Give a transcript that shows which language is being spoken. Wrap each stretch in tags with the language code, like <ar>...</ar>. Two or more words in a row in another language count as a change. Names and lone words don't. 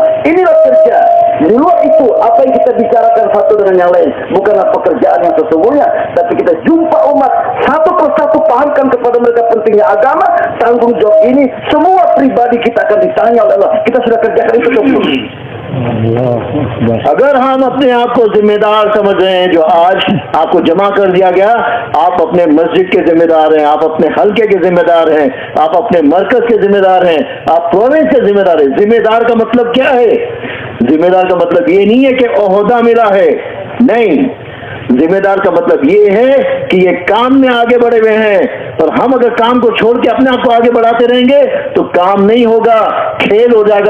<id>Inilah kerja. Di luar itu, apa yang kita bicarakan satu dengan yang lain bukanlah pekerjaan yang sesungguhnya, tapi kita jumpa umat satu persatu, pahamkan kepada mereka pentingnya agama. Tanggung jawab ini semua pribadi kita akan ditanya oleh Allah. Kita sudah kerjakan itu betul.</id> <hi>अगर हम अपने आप को जिम्मेदार समझ रहे हैं, जो आज आपको जमा कर दिया गया, आप अपने मस्जिद के जिम्मेदार हैं, आप अपने हल्के के जिम्मेदार हैं, आप अपने मरकज के जिम्मेदार हैं, आप प्रोविंस के जिम्मेदार हैं। जिम्मेदार का मतलब क्या है? जिम्मेदार का मतलब ये नहीं है कि ओहदा मिला है, नहीं, जिम्मेदार का मतलब ये है कि ये काम में आगे बढ़े हुए हैं, और हम अगर काम को छोड़ के अपने आप को आगे बढ़ाते रहेंगे तो काम नहीं होगा, खेल हो जाएगा।</hi>